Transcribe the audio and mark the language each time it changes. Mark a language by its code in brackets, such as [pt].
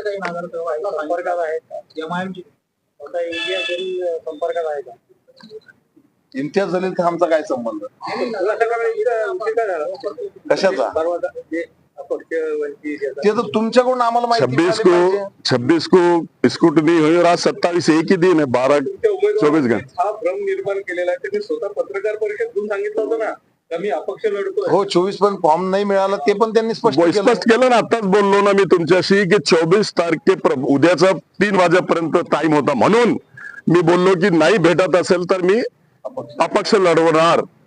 [mr] काही नगरसेवक संपर्कात आहेत एमआयएमची? आता इंडिया तरी संपर्कात आहे का? इम्तियाज जलील तर आमचा काय संबंध? कशाचा? ते तर तुमच्याकडून आम्हाला माहिती. [hi] 26 को स्क्रूटनी हुई और आज 27 एक ही दिन है, 12-24 घंटे. [mr] हा भ्रम निर्माण केलेला आहे. त्यांनी स्वतः पत्रकार परिषद घेऊन सांगितलं होतं ना मी अपक्ष लढतोय. हो, 24 पण फॉर्म नाही मिळाला ते पण त्यांनी स्पष्ट केलं ना. आताच बोललो ना मी तुमच्याशी की 24 तारखे उद्याचा 3 वाजेपर्यंत टाइम होता, म्हणून मी बोललो की नाही भेटत असेल तर मी अपक्ष लढवणार.